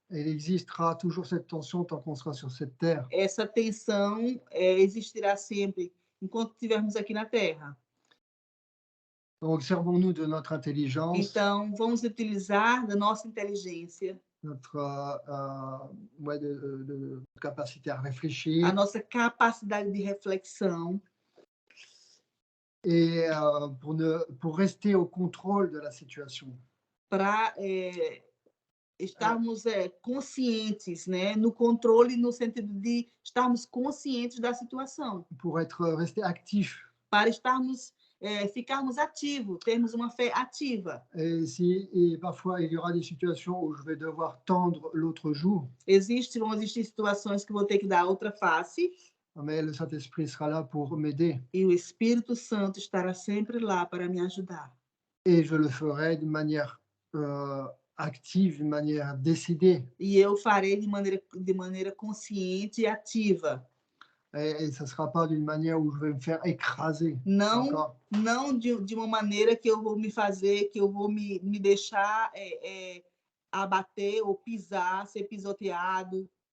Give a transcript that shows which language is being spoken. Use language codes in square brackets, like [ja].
[fr] Il existera toujours cette tension tant qu'on sera sur cette terre. [pt] Essa tensão existirá sempre enquanto estivermos aqui na Terra. [fr] Donc, servons-nous de notre intelligence. [pt] Então, vamos utilizar da nossa inteligência. [fr] Notre de capacité à réfléchir. [pt] A nossa capacidade de reflexão. [fr] Et pour rester au contrôle de la situation. [pt] Para estarmos conscientes, né? No controle, no sentido de estarmos conscientes da situação. [fr] Pour rester actif. [pt] Para ficarmos ativos, termos uma fé ativa. [fr] Et parfois, il y aura des situations où je vais devoir tendre l'autre joue. [pt] Vão existir situações que vou ter que dar outra face. [fr] Mais le Saint-Esprit sera là pour m'aider. [pt] E o Espírito Santo estará sempre lá para me ajudar. [fr] Et je le ferai de manière active, de manière décidée. [pt] E eu farei de maneira consciente e ativa. [fr] Et ça ne sera pas d'une manière où je vais me faire écraser. [pt] Não de uma maneira que eu vou me deixar abater ou pisar, ser pisoteado.